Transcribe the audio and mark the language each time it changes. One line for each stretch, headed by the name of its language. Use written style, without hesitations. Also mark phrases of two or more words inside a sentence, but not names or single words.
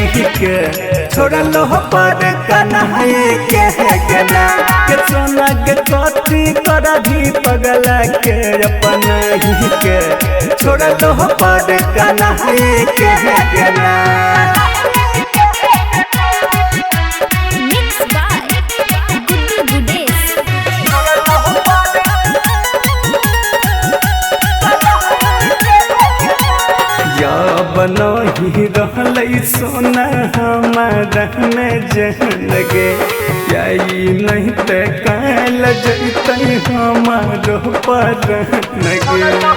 Angika: के छोड़ लो पर कन्हैया के ना के सोना के कथी कर भी पगला के अपना ही के छोड़ लो पर कन्हैया के ना।
English: Mix by गुड्डू गुडेस।
Angika: बनही रहलै सोना हमारा में जहन गे यही नहीं ते काल जैते हमारो परन गे